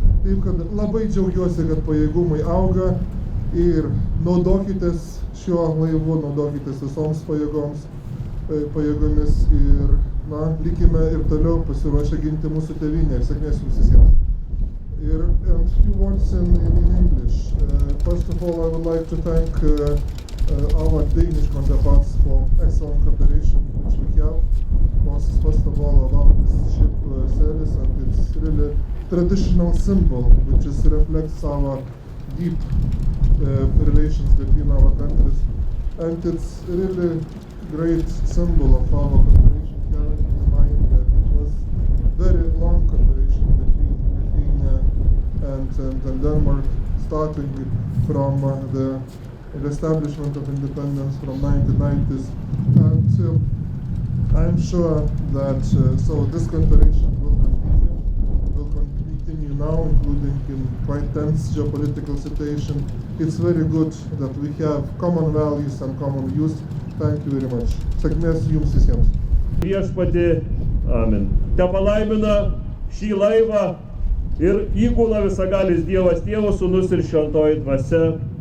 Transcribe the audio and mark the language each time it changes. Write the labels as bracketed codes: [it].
[lt] Taip, kad labai džiaugiuosi, kad pajėgumai auga ir naudokitės šiuo laivu, naudokitės visoms pajėgomis ir likime ir toliau pasiruošę ginti mūsų tėvynę ir sėkmės jums visiems. [en] And few words in English. First of all, I would like to thank our Danish counterparts for excellent cooperation which we have. First of all, about this ship Selis, and it's really traditional symbol which reflects our deep relations between our countries, and it's really great symbol of our cooperation, having in mind that it was very long cooperation between Lithuania and Denmark, starting from the establishment of independence from 1990s, and I'm sure that this cooperation will continue now, including in quite tense geopolitical situation. It's very good that we have common values and common views. Thank you very much. [lt] Sėkmės jums visiems. Viešpatie, amen. Te palaimina šį laivą ir įgula visagalis Dievas, Tėvo Sūnus ir Šventoji Dvasia.